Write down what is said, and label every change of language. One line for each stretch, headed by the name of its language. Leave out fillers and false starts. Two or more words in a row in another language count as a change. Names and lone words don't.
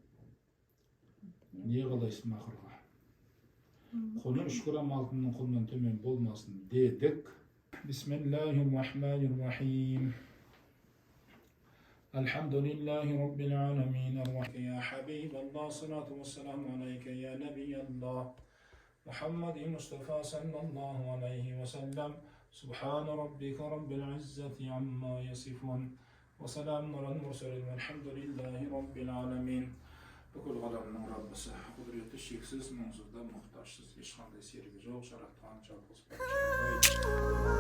Kazakh: Не қалайсыз махырға? Құны 3 грамм алтынның құнынан төмен болмасын дедік.
Arabic: بسم الله الرحمن الرحيم. الحمد لله رب العالمين. يا حبيب الله، الصلاة والسلام عليك، يا نبي الله. محمد مصطفى صلى الله عليه وسلم. سبحان ربك رب العزة عما يصفون وسلام على المرسلين والحمد لله رب العالمين.
Kazakh: Бүкіл ғаламның Раббысы, құдіреті шексіз, мұңсызда мұқтажсыз, ешқандай серігі жоқ, жаратқан жалғыз